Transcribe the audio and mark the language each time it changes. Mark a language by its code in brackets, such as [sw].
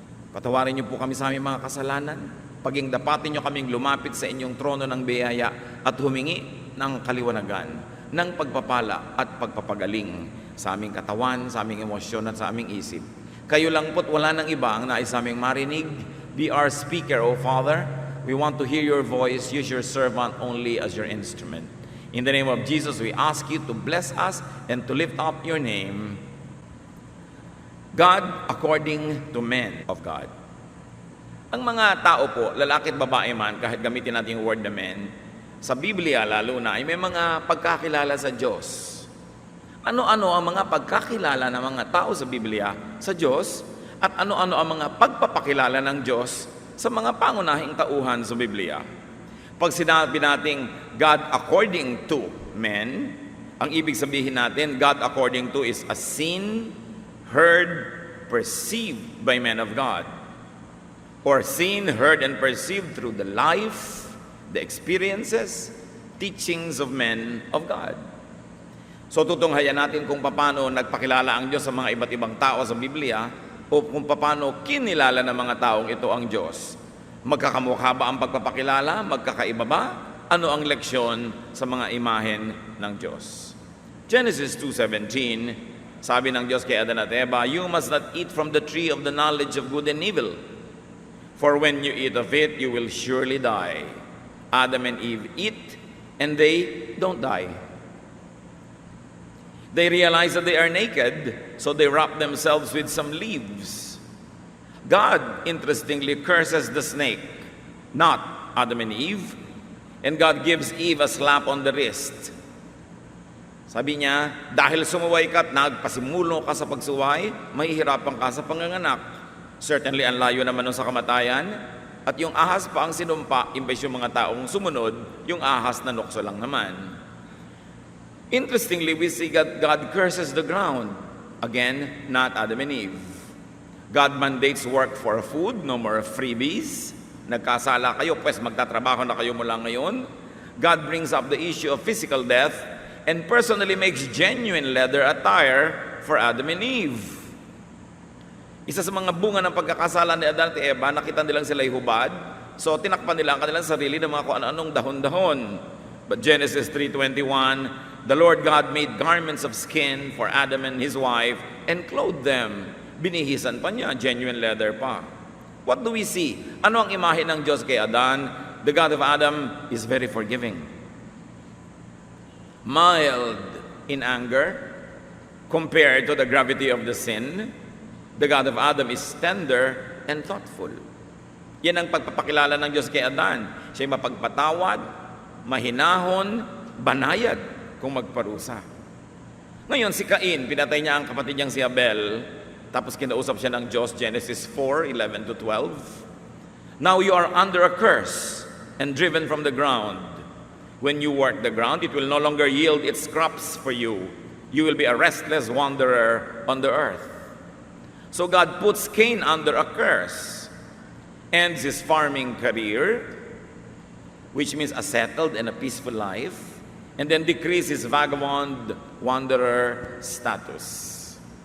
[tl] Patawarin niyo po kami sa aming mga kasalanan, paging dapatin niyo kaming lumapit sa inyong trono ng biyaya at humingi ng kaliwanagan, ng pagpapala at pagpapagaling sa aming katawan, sa aming emosyon at sa aming isip. Kayo lang po't wala nang iba ang nais aming marinig. [en] Be our speaker, O Father. We want to hear your voice. Use your servant only as your instrument. In the name of Jesus, we ask you to bless us and to lift up your name. God according to men of God. [tl] Ang mga tao po, lalaki at babae man, kahit gamitin natin yung word na men, sa Biblia lalo na, ay may mga pagkakilala sa Diyos. Ano-ano ang mga pagkakilala ng mga tao sa Biblia sa Diyos at ano-ano ang mga pagpapakilala ng Diyos sa mga pangunahing tauhan sa Biblia. Pag sinabi nating [en] God according to men, [tl] ang ibig sabihin natin, [en] God according to is as seen, heard, perceived by men of God. Or seen, heard, and perceived through the life, the experiences, teachings of men of God. [tl] So tutunghayan natin kung paano nagpakilala ang Diyos sa mga iba't ibang tao sa Biblia o kung paano kinilala ng mga taong ito ang Diyos. Magkakamukha ba ang pagpapakilala? Magkakaiba ba? Ano ang leksyon sa mga imahen ng Diyos? [en] Genesis 2:17, [tl] sabi ng Diyos kay Adan at Eva, [en] you must not eat from the tree of the knowledge of good and evil. For when you eat of it, you will surely die. Adam and Eve eat, and they don't die. They realize that they are naked, so they wrap themselves with some leaves. God, interestingly, curses the snake, not Adam and Eve, and God gives Eve a slap on the wrist. [tl] Sabi niya, dahil sumuway ka at nagpasimulo ka sa pagsuway, mahihirapan ka sa panganganak. Certainly, ang layo naman nun sa kamatayan. At yung ahas pa ang sinumpa, imbes yung mga taong sumunod, yung ahas na nukso lang naman. [en] Interestingly, we see God curses the ground. Again, not Adam and Eve. God mandates work for food, no more freebies. [tl] Nagkasala kayo, pues magtatrabaho na kayo mula ngayon. [en] God brings up the issue of physical death and personally makes genuine leather attire for Adam and Eve. [tl] Isa sa mga bunga ng pagkakasala ni Adan at Eva, nakita nilang sila'y hubad. So, tinakpan nila ang kanilang sarili ng mga kung ano-anong dahon-dahon. [en] But Genesis 3:21, the Lord God made garments of skin for Adam and his wife and clothed them. [tl] Binihisan pa niya, [en] genuine leather pa. What do we see? [tl] Ano ang imahe ng Diyos kay Adan? [en] The God of Adam is very forgiving. Mild in anger compared to the gravity of the sin. The God of Adam is tender and thoughtful. [tl] Yan ang pagpapakilala ng Diyos kay Adan. Siya'y mapagpatawad, mahinahon, banayad kung magparusa. Ngayon, si Cain, pinatay niya ang kapatid niyang si Abel, tapos kinausap siya ng Diyos, Genesis 4:11-12. [en] Now you are under a curse and driven from the ground. When you work the ground, it will no longer yield its crops for you. You will be a restless wanderer on the earth. So God puts Cain under a curse, ends his farming career, which means a settled and a peaceful life, and then decrease his vagabond wanderer status.